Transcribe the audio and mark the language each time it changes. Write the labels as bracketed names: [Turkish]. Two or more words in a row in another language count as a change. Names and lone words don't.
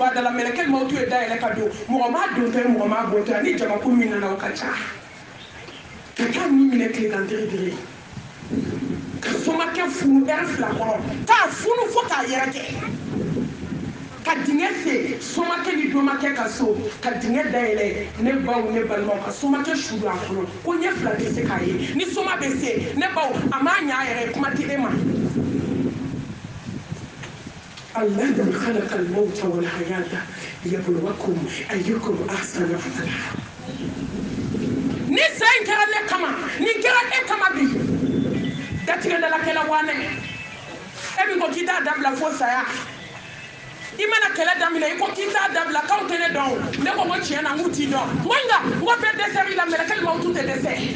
[Bambara] a da la mɛlɛkɛ mawutu ye da yɛlɛ ka don mɔgɔ m'a don tɔ ye mɔgɔ m'a bɔ tɔ ye ni jamakulu min nana o ka ca ka taa nin minɛ tilegan dere ka somakɛ funu ɛri 2 kɔrɔ k'a funu fo k'a yɛrɛ kɛ ka dingɛ se somakɛ ni domakɛ ka so ka dingɛ dayɛlɛ ne baw ne balimaw ka somakɛ su don a kɔnɔ ko ɲɛ 2 tɛ se k'a ye ni soma bɛ se ne baw a m'a ɲa a yɛrɛ kuma tɛ e ma [Arabic] الذي خلق الموت والحياة ليبلوكم أيكم أحسن عملا [Bambara] ni sen kɛra ne kama ni kɛra e kama bi datigɛ dala kɛla wane e min ko k'i t'a dabila fo saya i mana kɛlɛ daminɛ i ko k'i t'a dabila k'aw tɛ ne dɔn ne ko n ko tiɲɛ na n k'u t'i dɔn nka n ko bɛɛ dɛsɛr'i la mɛlɛkɛ mawutu tɛ dɛsɛ